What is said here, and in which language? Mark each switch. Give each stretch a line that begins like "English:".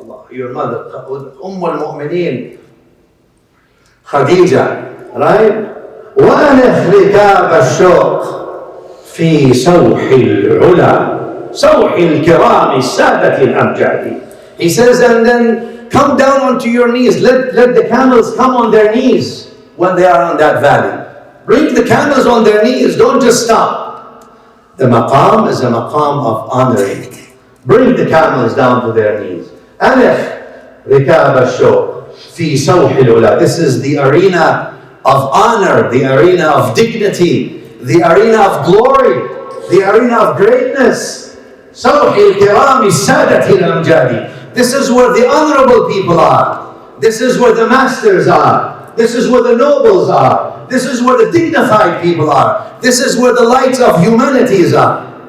English: Your mother, al-Mu'mineen, Khadijah, right?
Arabic: وأنخ ركاب الشوق في سوح العلا سوح الكرام السادة الأمجاد.
English: He says, and then come down onto your knees. Let the camels come on their knees when they are on that valley. Bring the camels on their knees. Don't just stop. The maqam is a maqam of honoring. Bring the camels down to their knees.
Arabic: أنخ ركاب الشوق في سوح العلا.
English: This is the arena of honor, the arena of dignity, the arena of glory, the arena of greatness.
Arabic: سوح الكرام السادة الأمجاد.
English: This is where the honorable people are. This is where the masters are. This is where the nobles are. This is where the dignified people are. This is where the lights of humanities are.